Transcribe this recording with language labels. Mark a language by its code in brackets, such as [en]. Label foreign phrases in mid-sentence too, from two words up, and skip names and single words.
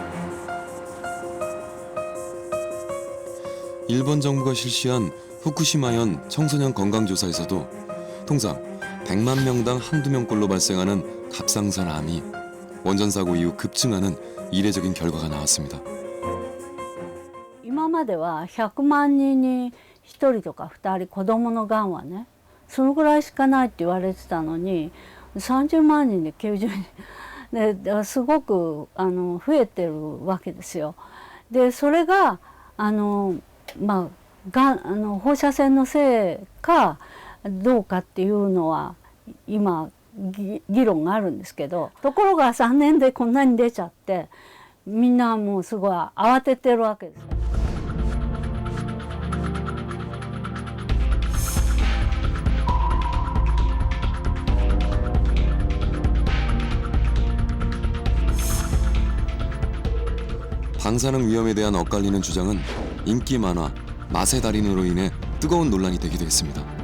[ko] 일본 정부가 실시한 후쿠시마현 청소년 건강조사에서도 통상 100만 명당 한두 명꼴로 발생하는 갑상선 암이 원전 사고 이후 급증하는 이례적인 결과가 나왔습니다. [ja] 今までは100万人に1人とか2人子どものがんはねそのぐらいしかないって言われてたのに30万人で90人ですごく増えてるわけですよ。でそれが放射線のせいかどうかっていうのは今議論があるんですけどところが3年でこんなに出ちゃってみんなもうすごい慌ててるわけです。 [ko] 방사능 위험에 대한 엇갈리는 주장은 인기 만화 맛의 달인으로 인해 뜨거운 논란이 되기도 했습니다.